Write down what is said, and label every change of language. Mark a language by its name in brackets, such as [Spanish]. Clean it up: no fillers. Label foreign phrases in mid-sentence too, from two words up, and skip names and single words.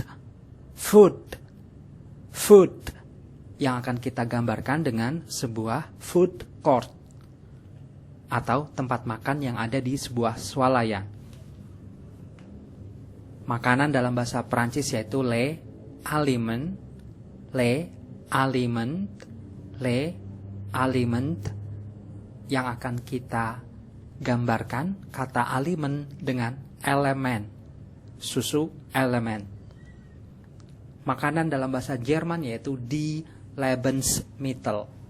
[English] Food. Food. [Indonesian] Yang akan kita gambarkan dengan sebuah [English] food court [Indonesian] atau tempat makan yang ada di sebuah swalayan. Makanan dalam bahasa Perancis yaitu [French] le aliment, [Indonesian] yang akan kita gambarkan kata aliment dengan elemen, susu elemen. Makanan dalam bahasa Jerman yaitu [German] die Lebensmittel.